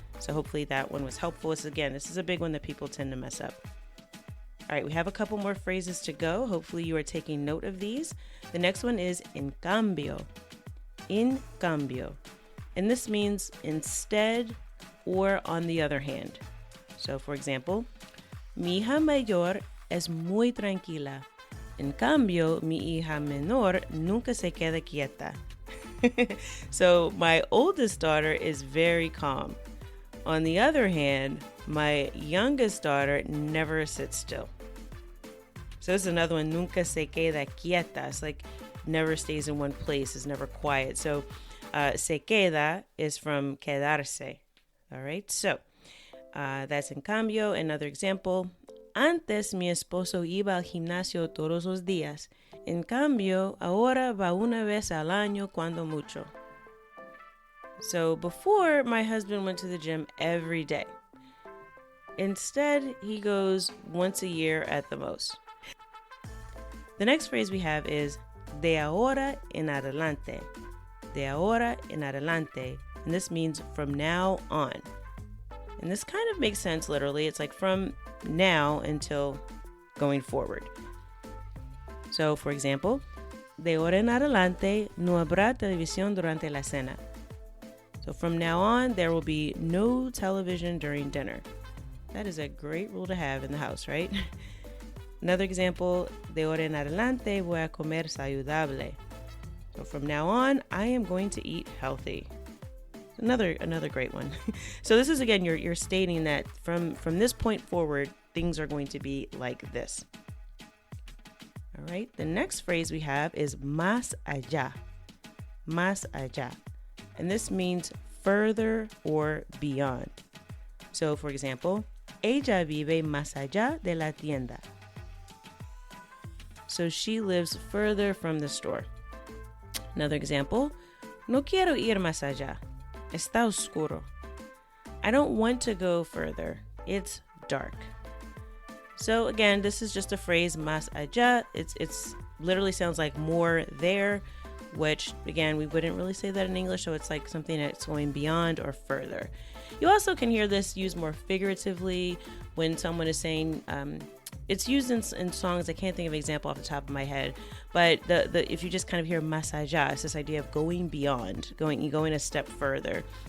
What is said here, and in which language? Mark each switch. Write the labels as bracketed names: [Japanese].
[English] So hopefully that one was helpful. This is a big one that people tend to mess up. All right, we have a couple more phrases to go. Hopefully you are taking note of these. The next one is en cambio. En cambio. And this means instead or on the other hand. So for example, [Spanish] mi hija mayor es muy tranquila. En cambio, mi hija menor nunca se queda quieta. [English] So my oldest daughter is very calm. On the other hand, my youngest daughter never sits still. So this is another one, [Spanish] nunca se queda quieta. [English] It's like never stays in one place, is never quiet. So se queda is from quedarse. All right, so that's en cambio. Another example, [Spanish] antes mi esposo iba al gimnasio todos los días. En cambio, ahora va una vez al año cuando mucho. [English] So before, my husband went to the gym every day. Instead, he goes once a year at the most. The next phrase we have is de ahora en adelante. De ahora en adelante. And this means from now on. And this kind of makes sense literally. It's like from now until going forward. So, for example, [Spanish] de ahora en adelante no habrá televisión durante la cena. [English] So from now on, there will be no television during dinner. That is a great rule to have in the house, right? Another example, [Spanish] de ahora en adelante voy a comer saludable. [English] So from now on, I am going to eat healthy. Another great one. So this is, again, you're stating that from this point forward, things are going to be like this. All right, the next phrase we have is más allá. Más allá. And this means further or beyond. So, for example, [Spanish] ella vive más allá de la tienda. [English] So she lives further from the store. Another example, [Spanish] no quiero ir más allá. Está oscuro. [English] I don't want to go further. It's dark. So again, this is just a phrase, más allá. It's literally sounds like more there, which again, we wouldn't really say that in English. So it's like something that's going beyond or further. You also can hear this used more figuratively when someone is saying, it's used in songs. I can't think of an example off the top of my head, but if you just kind of hear más allá, it's this idea of going beyond, going a step further.